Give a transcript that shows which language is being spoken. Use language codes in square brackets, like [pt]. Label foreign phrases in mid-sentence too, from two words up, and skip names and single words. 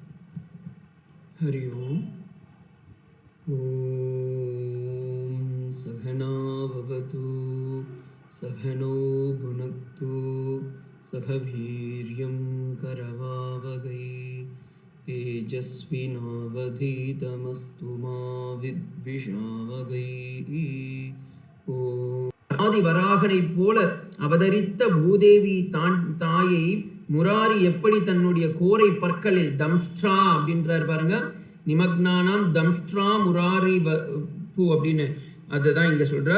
[sa] हरि ओम। सहनो भुनक्तु सह वीर्यं करवावहै तेजस्विनावधीतमस्तु मा विद्विषावहै ஓம். [ta] ஆதி வராகனைப் போல அவதரித்த பூதேவி தாயை முராரி எப்படி தன்னுடைய கோரை பற்களில் தம்ஷ்ட்ரா அப்படின்றார் பாருங்க, [sa] निमग्नानाम् दंष्ट्रा मुरारि भू [ta] அப்படின்னு அதுதான் இங்க சொல்றார்.